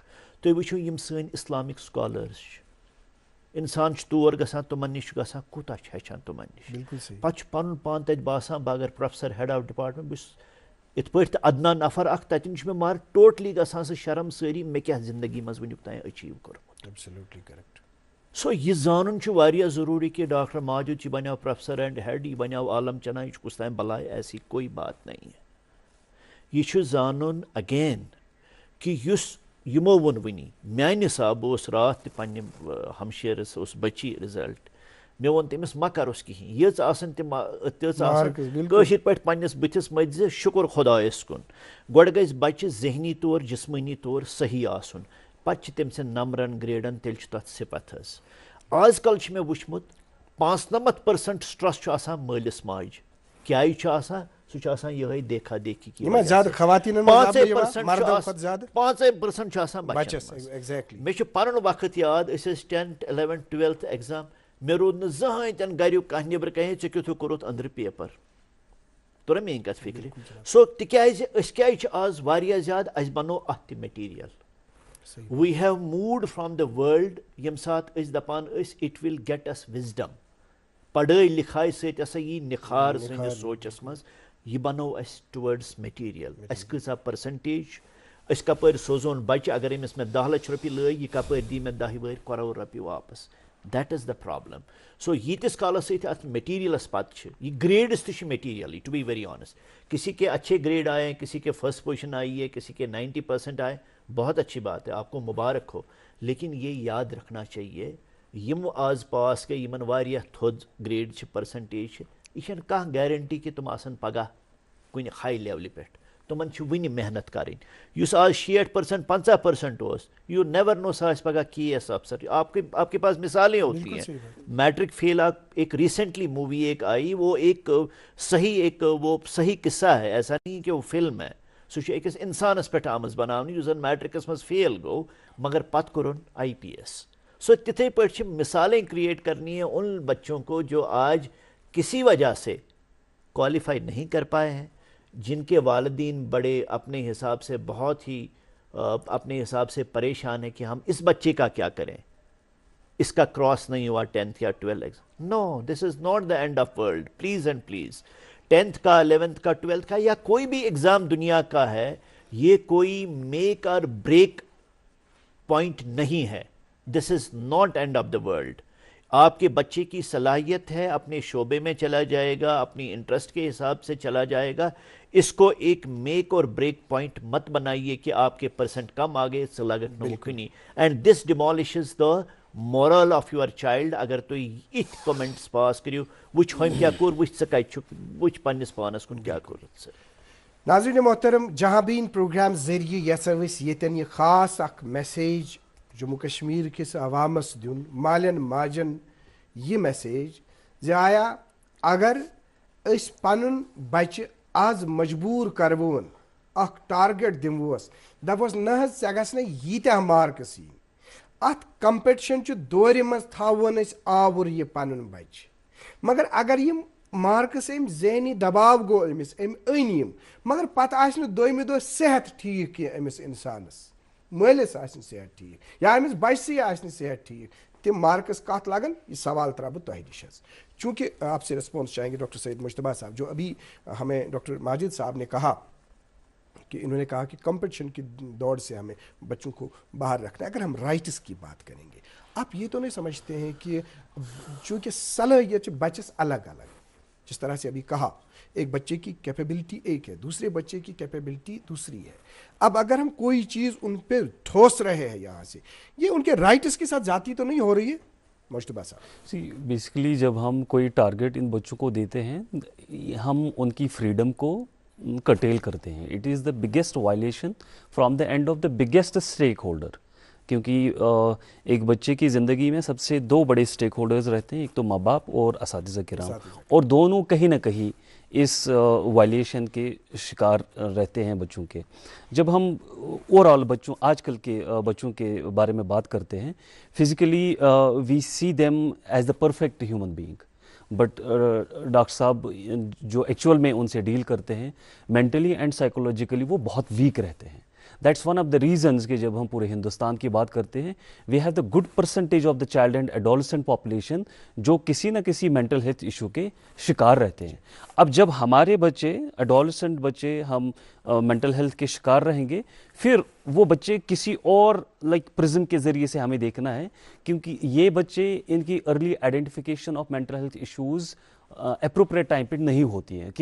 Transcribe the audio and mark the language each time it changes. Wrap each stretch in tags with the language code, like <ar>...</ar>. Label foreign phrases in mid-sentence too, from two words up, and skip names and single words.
<ks>تُہۍ وٕچھِو یِم سٲنۍ اِسلامِک سکالٲرٕس چھِ, اِنسان چھُ تور گژھان تِمن نِش چھُ گژھان کوٗتاہ چھُ ہیٚچھان تِمن نِش, پتہٕ چھُ پنُن پان تتہِ باسان بہٕ اگر</ks> <en>professor head of department</en> <ks>بہٕ چھُس یِتھ پٲٹھۍ تہِ ادنا نفر اکھ, تتٮ۪ن چھُ مےٚ مگر ٹوٹلی گژھان سُہ شرم سٲری مےٚ کیٛاہ زندگی منٛز وٕنیُک تام أچیٖو کوٚرمُت.</ks> <en>absolutely correct.</en> <ks>سو یہِ زانُن چھُ واریاہ ضروٗری کہِ ڈاکٹر ماجد یہِ بنیو</ks> <en>professor and head,</en> <ks>یہِ بنیو عالم چنا, یہِ چھُ کُس تام بلائے,</ks> <ur>ایسی کوئی بات نہیں ہے.</ur> <ks>یہِ چھُ زانُن اگین کہِ یُس یِمو ووٚن وٕنی, میانہِ حساب اوس راتھ تہِ پننہِ ہمشیرس اوس بچی رِزلٹ, مےٚ ووٚن تٔمِس مہ کرُس کِہینۍ, یٔژ آسن تِم تِژھ آسان کٲشِر پٲٹھۍ پننِس بٕتھِس مٔتھۍ زِ شُکُر خۄدایس کُن. گۄڈٕ گژھِ بچہِ ذہنی طور جسمٲنی طور صحیح آسُن, پتہٕ چھِ تٔمۍ سٕنٛدۍ نمبرن گریڈن تیٚلہِ چھُ تتھ صِفت حظ. آز کل چھُ مےٚ وٕچھمُت 95% سٹرس چھُ آسان مٲلِس ماجہِ. کیازِ چھُ آسان, سُہ چھُ آسان یِہے</ks> <ur>دیکھا دیکھی کی,</ur> <ks>5% چھُ آسان بچس. مےٚ چھُ پنُن وقت یاد, أسۍ ٲسۍ 10th 11th 12th ایگزام, مےٚ روٗد نہٕ زٕہٕنۍ تہِ نہٕ گریُک کانٛہہ نیبرٕ کَنہِ ژےٚ کیُتھُے کوٚرُتھ أنٛدرٕ پیپر, توٚرا میٲنۍ کتھ فِکرِ. سو تِکیازِ أسۍ کیازِ چھِ آز واریاہ زیادٕ, اَسہِ بنوو اتھ تہِ میٹیٖریل.</ks> <en>we have moved from the world,</en> <ks>ییٚمہِ ساتہٕ أسۍ دپان ٲسۍ</ks> <en>it will get us wisdom,</en> <ks>پڑٲے لِکھاے سۭتۍ ہسا یی نِکھار سٲنِس سونچس منٛز, یہِ بنوو اَسہِ ٹُوٲڈٕس میٹیٖریل. اَسہِ کۭژاہ پٔرسنٹیج, أسۍ کپٲرۍ سوزون بچہِ, اگر أمِس مےٚ 10 لچھ رۄپیہِ لٲگۍ, یہِ کپٲرۍ دی مےٚ 10 ؤہٕرۍ کرور رۄپیہِ واپس.</ks> <en>That is the problem.</en> <ks>So ییٖتِس کالس سۭتۍ اَتھ میٹیٖریلس پتہٕ چھِ یہِ گریڈس تہِ چھِ میٹیٖریلٕے</ks> <en>to be very honest.</en> <ur>کسی کے اچھے گریڈ آئے ہیں, کسی کے</ur> <en>first position</en> <ur>آئی ہے, کسی کے 90% آئے, بہت اچھی بات ہے, آپ کو مبارک ہو. لیکن یہ یاد رکھنا چاہیے</ur> <ks>یم آز پاس گٔے یمن واریاہ تھوٚد گریڈ چھِ پٔرسنٹیج چھِ, یہ چھنہٕ کانٛہہ گیرنٹی کہِ تِم آسن پگاہ کُنہِ ہاے لیولہِ پٮ۪ٹھ. تِمن چھِ وٕنہِ محنت کَرٕنۍ. یُس آز 60% 50% اوس,</ks> <en>you never know</en> <ks>سُہ آسہِ پگاہ KS افسر.</ks> <ur>آپ کے پاس مثالیں ہوتی ہیں.</ur> <en>matric fail</en> <ur>ایک</ur> <en>recently movie</en> <ur>ایک آئی, وہ ایک صحیح قصہ ہے, ایسا نہیں کہ وہ فلم ہے.</ur> <ks>سُہ چھُ أکِس اِنسانس پٮ۪ٹھ آمٕژ بناونہٕ یُس زن میٹرکس منٛز فیل گوٚو مگر پتہٕ کوٚرُن IPS. سو تِتھے پٲٹھۍ چھِ</ks> <ur>مثالیں کریٹ کرنی ہیں ان بچوں کو جو آج کسی وجہ سے کوالیفائی نہیں کر پائے ہیں, جن کے والدین بڑے اپنے حساب سے بہت ہی اپنے حساب سے پریشان ہیں کہ ہم اس بچے کا کیا کریں, اس کا کراس نہیں ہوا 10th یا 12th.</ur> <en>no, this is not the end of world. please and please</en> <ur>10th کا 11th کا 12th کا یا کوئی بھی ایگزام دنیا کا ہے, یہ کوئی</ur> <en>make or break point</en> <ur>نہیں ہے.</ur> <en>this is not end of the world.</en> <ur>آپ کے بچے کی صلاحیت ہے, اپنے شعبے میں چلا جائے گا, اپنی انٹرسٹ کے حساب سے چلا جائے گا. اس کو ایک</ur> <en>make or break point</en> <ur>مت بنائیے کہ آپ کے پرسنٹ کم آگے صلاحیت نمکنی.</ur> <en>and this demolishes the moral of your child.</en> <ks>اگر تُہۍ یِتھ</ks> <en>comments pass</en> <ks>کٔرِو, وٕچھ ہُمۍ کیٛاہ کوٚر, وٕچھ ژٕ کَتہِ چھُکھ, وٕچھ پنٛنِس پانَس کُن کیٛاہ کوٚرُتھ ژٕ. ناظرین محترم, جہاں بین پروگرام ذریعہ یژھو أسۍ ییٚتٮ۪ن یہِ خاص اکھ میسیج جموں کشمیر کِس عوامس دیُن, مالٮ۪ن ماجن یہِ میسیج زِ آیا اگر أسۍ پنُن بچہِ آز مجبوٗر کرہون اکھ ٹارگیٹ دِمہوس, دپہوس نہ حظ ژےٚ گژھنَے ییٖتیٛاہ مارکس یِنۍ, اتھ کمپٹشن چہِ دورِ منٛز تھاوون أسۍ آوُر یہِ پنُن بچہِ. مگر اگر یِم مارکس أمۍ ذہنی دباو گوٚو أمِس, أمۍ أنۍ یِم, مگر پتہٕ آسہِ نہٕ دوٚیمہِ دۄہ صحت ٹھیٖک کینٛہہ أمِس اِنسانس, مٲلِس آسہِ نہٕ صحت ٹھیٖک یا أمِس بچسٕے آسہِ نہٕ صحت ٹھیٖک, تِم مارکس کتھ لگن, یہ سوال ترا بہٕ تۄہہِ نِش حظ.</ks> <ur>چونکہ آپ سے رسپانس چاہیں گے ڈاکٹر سید مجتبیٰ صاحب, جو ابھی ہمیں ڈاکٹر ماجد صاحب نے کہا کہ انہوں نے کہا کہ کمپٹیشن کی دوڑ سے ہمیں بچوں کو باہر رکھنا ہے. اگر ہم رائٹس کی بات کریں گے, آپ یہ تو نہیں سمجھتے ہیں کہ چونکہ صلاحیت بچس الگ الگ, جس طرح سے ابھی کہا, ایک بچے کی کیپیبلٹی ایک ہے, دوسرے بچے کی کیپیبلٹی دوسری ہے. اب اگر ہم کوئی چیز ان پہ ٹھوس رہے ہیں یہاں سے, یہ ان کے رائٹس کے ساتھ جاتی تو نہیں ہو رہی ہے مجتبیٰ صاحب؟ بیسیکلی جب ہم کوئی ٹارگیٹ ان بچوں کو دیتے ہیں, ہم ان کی فریڈم کو کرٹیل کرتے ہیں.</ur> <en>it is the biggest violation from the end of the biggest stakeholder.</en> <ur>کیونکہ ایک بچے کی زندگی میں سب سے دو بڑے اسٹیک ہولڈرز رہتے ہیں, ایک تو ماں باپ اور اساتذہ کرام, اور دونوں کہیں نہ کہیں اس وائلیشن کے شکار رہتے ہیں بچوں کے. جب ہم اوور آل بچوں, آج کل کے بچوں کے بارے میں بات کرتے ہیں,</ur> <en>physically we see them as the perfect human being, but</en> <ur>ڈاکٹر صاحب جو ایکچوئل میں ان سے ڈیل کرتے ہیں,</ur> <en>mentally and psychologically</en> <ur>وہ بہت ویک رہتے ہیں.</ur> <en>that's one of the reasons</en> <ur>کہ جب ہم پورے ہندوستان کی بات کرتے ہیں,</ur> <en>we have the good percentage of the child and adolescent population</en> <ur>جو کسی نہ کسی</ur> <en>mental health issue</en> <ur>کے شکار رہتے ہیں. اب جب ہمارے بچے, ایڈولسنٹ بچے, ہم</ur> <en>mental health</en> <ur>کے شکار رہیں گے, پھر وہ بچے کسی اور</ur> <en>like prism</en> <ur>کے ذریعے سے ہمیں دیکھنا ہے, کیونکہ یہ بچے ان کی</ur> <en>early identification of mental health issues appropriate time</en> <ur>پہ نہیں ہوتی ہیں.</ur>